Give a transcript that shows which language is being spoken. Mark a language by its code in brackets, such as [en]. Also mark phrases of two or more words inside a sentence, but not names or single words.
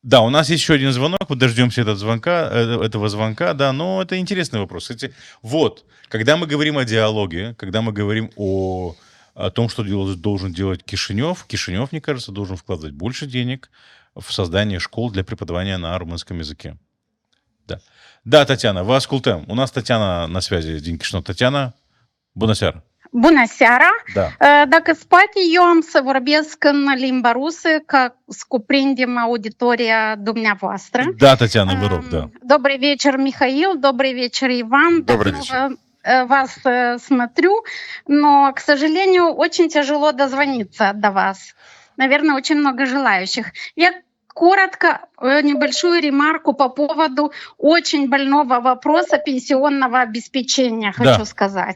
[ru] Да, у нас есть еще один звонок, мы дождемся этого звонка, да, но это интересный вопрос. Кстати, вот, когда мы говорим о диалоге, когда мы говорим о том, что должен делать Кишинев, мне кажется, должен вкладывать больше денег в создание школ для преподавания на румынском языке. Да, да, Татьяна, [ro] vă ascultăm. [ru] У нас Татьяна на связи din Chișinău. [ro] Татьяна, bună seara. Bună seara! Da. Dacă îți poate, eu am să vorbesc în limba rusă, ca să cuprindem auditoria dumneavoastră. [ru] Да, Татьяна, вы рок, да. Добрый вечер, Михаил, добрый вечер, Иван. Добрый Давно вас смотрю, но, к сожалению, очень тяжело дозвониться до вас. Наверное, очень много желающих. Я коротко небольшую ремарку по поводу очень больного вопроса пенсионного обеспечения хочу сказать.